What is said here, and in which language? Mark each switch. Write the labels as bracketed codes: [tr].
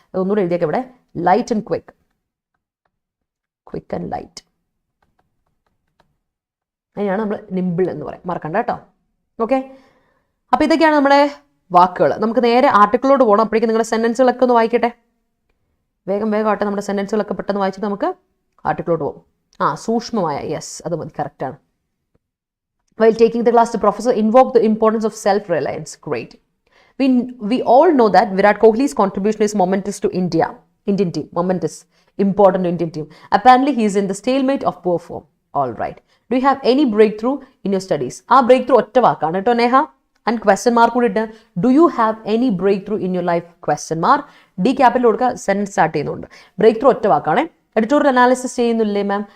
[ml] ഒന്നുകൂടെ എഴുതിയൊക്കെ ഇവിടെ, light and quick and light, അതിനാണ് നമ്മൾ നിമ്പിൾ എന്ന് പറയാം, മറക്കണ്ട കേട്ടോ. ഓക്കെ, അപ്പോൾ ഇതൊക്കെയാണ് നമ്മുടെ വാക്കുകൾ. നമുക്ക് നേരെ ആർട്ടിക്കിളോട് പോകണം. അപ്പോഴേക്കും നിങ്ങളുടെ സെൻറ്റൻസുകളൊക്കെ ഒന്ന് വായിക്കട്ടെ, വേഗം ആട്ടെ, നമ്മുടെ സെൻറ്റൻസുകളൊക്കെ പെട്ടെന്ന് വായിച്ചിട്ട് നമുക്ക് ആർട്ടിക്കിളോട് പോകും. സൂക്ഷ്മമായ, യെസ്, അത് മതി, കറക്റ്റാണ്. [en] While taking the class, the professor invoked the importance of self-reliance. Great. We all know that Virat Kohli's contribution is momentous to Indian team. Momentous, important to Indian team. Apparently, he is in the stalemate of poor form. All right. Do you have any breakthrough in your studies? [ml] breakthrough ഒറ്റ വാക്കാണ് കേട്ടോ Neha. And question mark കൂടി ഇട്ട്, [en] do you have any breakthrough in your life, [ml] question mark, D capital കൊടുക്കുക, sentence start ചെയ്യുന്നുണ്ട്. Break through ഒറ്റ വാക്കാണ്. Editorial analysis ചെയ്യുന്നില്ലേ മാം?